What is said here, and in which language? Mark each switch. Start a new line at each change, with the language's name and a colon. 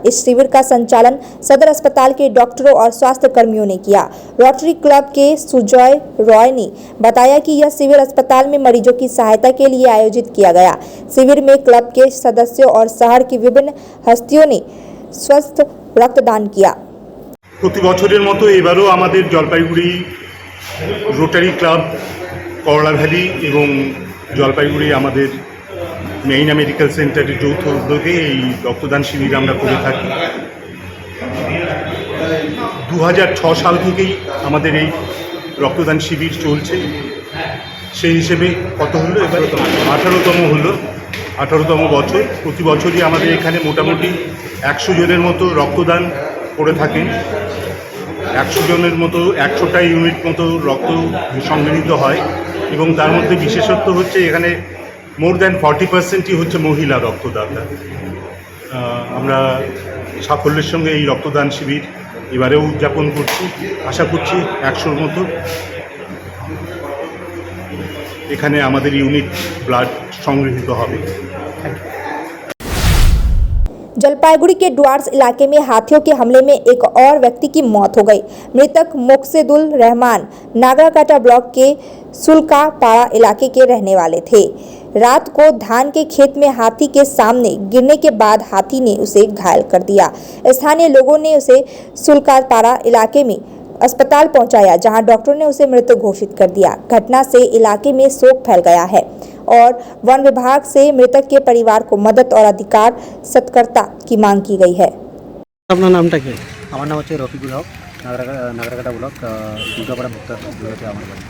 Hindi: इस शिविर का संचालन सदर अस्पताल के डॉक्टरों और स्वास्थ्य कर्मियों ने किया। रोटरी क्लब के सुजॉय रॉय ने बताया कि यह शिविर अस्पताल में मरीजों की सहायता के लिए आयोजित किया गया। शिविर में क्लब के सदस्यों और शहर की विभिन्न हस्तियों ने स्वस्थ रक्तदान किया।
Bangla: প্রতি বছরের মতো এবারও আমাদের জলপাইগুড়ি রোটারি ক্লাব করলা ভ্যালি এবং জলপাইগুড়ি আমাদের মেইনা মেডিকেল সেন্টারের যৌথ উদ্যোগে এই রক্তদান শিবির আমরা করে থাকি। 2006 সাল থেকেই আমাদের এই রক্তদান শিবির চলছে। সেই হিসেবে কত হলো, এবার 18তম হলো, 18তম বছর। প্রতি বছরই আমাদের এখানে মোটামুটি 100 জনের মতো রক্তদান করে থাকেন। 100 জনের মতো 100টা ইউনিট মতো রক্ত সংগৃহীত হয় এবং তার মধ্যে বিশেষত্ব হচ্ছে এখানে মোর দ্যান 40%ই হচ্ছে মহিলা রক্তদাতা। আমরা সাফল্যের সঙ্গে এই রক্তদান শিবির এবারেও উদযাপন করছি। আশা করছি 100-র মতো এখানে আমাদের ইউনিট ব্লাড সংগৃহীত হবে।
Hindi: जलपाईगुड़ी के डुआर्स इलाके में हाथियों के हमले में एक और व्यक्ति की मौत हो गई। मृतक मोकसेदुल रहमान नागराकाटा ब्लॉक के सुलकापाड़ा इलाके के रहने वाले थे। रात को धान के खेत में हाथी के सामने गिरने के बाद हाथी ने उसे घायल कर दिया। स्थानीय लोगों ने उसे सुलकापाड़ा इलाके में अस्पताल पहुंचाया, जहां डॉक्टर ने उसे मृत घोषित कर दिया। घटना से इलाके में शोक फैल गया है और वन विभाग से मृतक के परिवार को मदद और अधिकार सत्कर्ता की मांग की गई है।
Bangla: আপনার নামটা কি? আমার নাম হচ্ছে রফিকুল হক, নাগরাকাটা ব্লক, দুর্গাপাড়া মুক্তা হচ্ছে আমার বাড়ি।